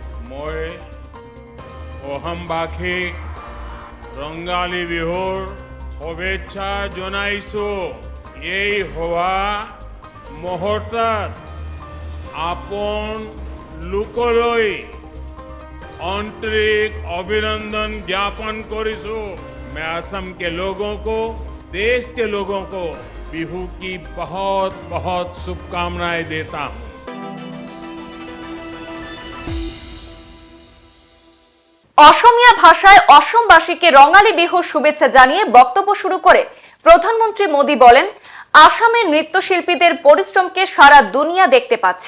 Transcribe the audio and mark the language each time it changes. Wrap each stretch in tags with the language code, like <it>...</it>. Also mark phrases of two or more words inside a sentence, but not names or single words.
<as>মই অহমবাসী ৰঙালী বিহুৰ শুভেচ্ছা জনাইছো। এই হোৱা মুহূৰ্তত আপন লোকলৈ আন্তৰিক অভিনন্দন জ্ঞাপন কৰিছো।</as> <hi>मैं असम के लोगों को, देश के लोगों को बिहू की बहुत बहुत शुभकामनाएं देता हूं।</hi> <bn>অসমীয়া ভাষায় অসমবাসীকে রঙালী বিহুর শুভেচ্ছা জানিয়ে বক্তব্য শুরু করে প্রধানমন্ত্রী মোদী বলেন, আসামের নৃত্যশিল্পীদের পরিশ্রমকে সারা দুনিয়া দেখতে পাচ্ছে।</bn>